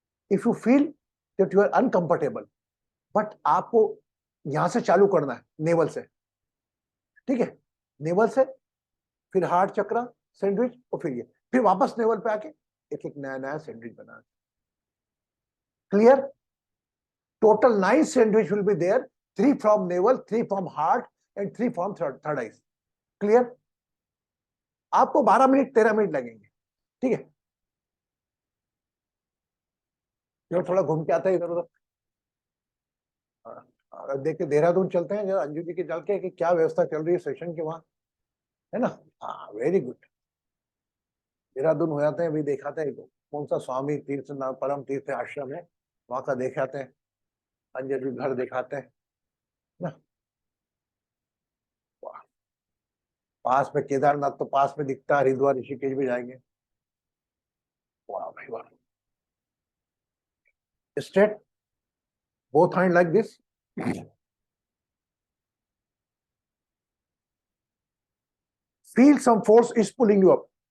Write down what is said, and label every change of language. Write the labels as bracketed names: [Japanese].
[English] if you feel that you are uncomfortable, but [Hindi] आपको यहां से चालू करना है, नेवल से। ठीक है, नेवल से, फिर हार्ट चक्र सैंडविच, और फिर ये, फिर वापस नेवल पे आके एक एक नया नया सैंडविच बना। Clear? [English] Total 9 sandwich will be there, 3 from navel, 3 from heart, and 3 from third eyes. [Hindi] Clear? आपको 12 मिनट 13 मिनट लगेंगे। ठीक है, जो थोड़ा घूम के आता है इधर उधर, देख के देहरादून चलते हैं जरा, अंजू जी के चल के कि क्या व्यवस्था चल रही है सेशन की वहां, है ना? हाँ, वेरी गुड। देहरादून हो जाते हैं, अभी दिखाते हैं कौन सा स्वामी तीर्थ परम तीर्थ आश्रम है, वहां का दिखाते हैं, अंजू जी घर दिखाते हैं ना। पास में केदारनाथ तो पास में दिखता है, हरिद्वार ऋषिकेश भी जाएंगे। वाह भाई वाह। [English] Straight, both hand like this. Feel some force is pulling you up.